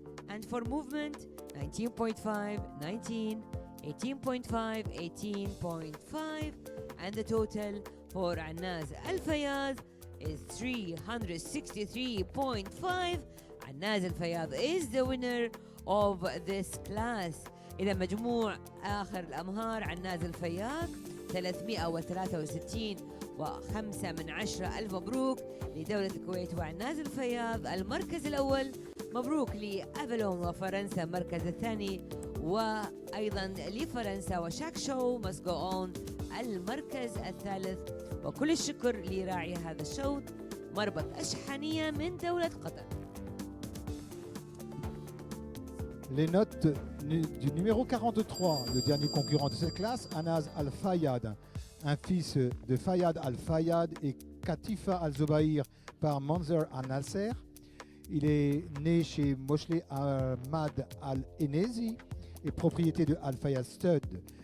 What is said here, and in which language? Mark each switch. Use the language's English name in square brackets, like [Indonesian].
[English] And for movement, 19.5, 19, 18.5, 18.5. And the total for Annaz Al Fayyad is 363.5. Annaz Al Fayyad is the winner of this class. [Arabic] إذا مجموع آخر الأمهار عناز الفياض 363 و5 من 10 ألف مبروك لدولة الكويت وعناز الفياض المركز الأول. مبروك لأفالون وفرنسا المركز الثاني، وأيضا لفرنسا وشاك شو must go on المركز الثالث. وكل الشكر لراعي هذا الشوط مربط أشحانية من دولة قطر. [French] Les notes du numéro 43, le dernier concurrent de cette classe, Annaz Al Fayyad, un fils de Fayyad Al Fayyad et Katifa Al Zubair par Manzer Al Nasser. Il est né chez Moshle Ahmad Al Enezi et propriété de Al Fayyad Stud.